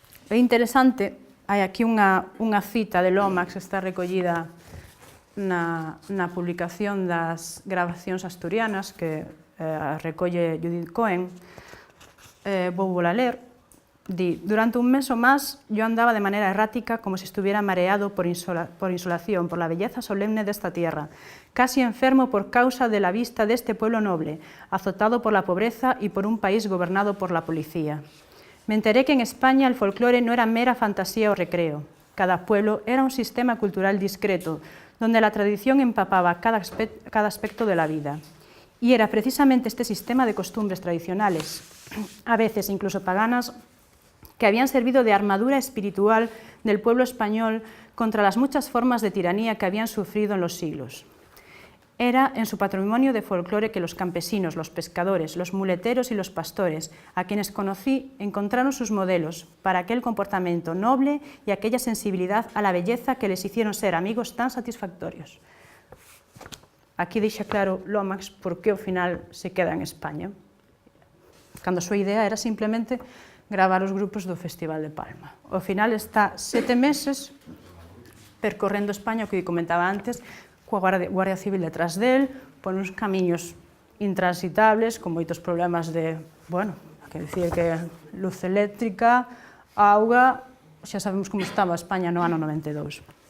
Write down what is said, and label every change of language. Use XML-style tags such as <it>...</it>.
<gl>É interesante, hai aquí unha cita de Lomax que está recollida na publicación das grabacións asturianas que recolle Judith Cohen. Vou vola ler.</gl> <es>Di, durante un mes o más yo andaba de manera errática como si estuviera mareado por insolación, por la belleza solemne de esta tierra, casi enfermo por causa de la vista de este pueblo noble, azotado por la pobreza y por un país gobernado por la policía. Me enteré que en España el folclore no era mera fantasía o recreo. Cada pueblo era un sistema cultural discreto, donde la tradición empapaba cada aspecto de la vida. Y era precisamente este sistema de costumbres tradicionales, a veces incluso paganas, que habían servido de armadura espiritual del pueblo español contra las muchas formas de tiranía que habían sufrido en los siglos. Era en su patrimonio de folclore que los campesinos, los pescadores, los muleteros y los pastores, a quienes conocí, encontraron sus modelos para aquel comportamiento noble y aquella sensibilidad a la belleza que les hicieron ser amigos tan satisfactorios.</es> <gl>Aquí deixa claro Lomax por que ao final se queda en España, cando a súa idea era simplemente gravar os grupos do Festival de Palma. Ao final está 7 meses percorrendo España, o que comentaba antes, coa Guardia Civil detrás del, por uns camiños intransitables, con moitos problemas de, bueno,</gl> <es>que decir</es> <gl>que luz eléctrica, auga, xa sabemos como estaba España no ano 92.</gl>